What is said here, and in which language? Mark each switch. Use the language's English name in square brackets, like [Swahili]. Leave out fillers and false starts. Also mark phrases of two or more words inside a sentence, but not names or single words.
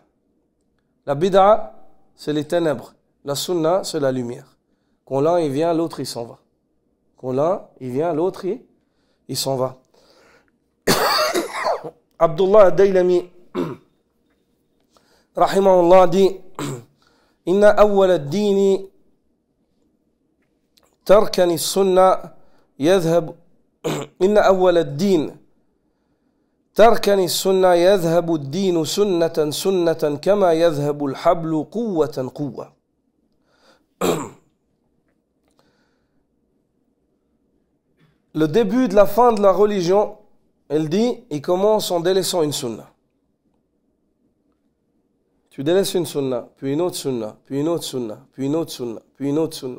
[French] La bid'ah, c'est les ténèbres. La sunna, c'est la lumière. Quand l'un il vient, l'autre il s'en va. Quand l'un il vient, l'autre il s'en va. [Arabic] Abdullah ad-Daylami rahimahullah dit إن أول الدين تركني السنة يذهب إن أول الدين تركني السنة يذهب الدين سنة سنة كما يذهب الحبل قوة قوة. [French] Le début de la fin de la religion, elle dit, il commence en délaissant une sunna. Tu délaisses une sunna, puis une autre sunna, puis une autre sunna, puis une autre sunna, puis une autre sunna.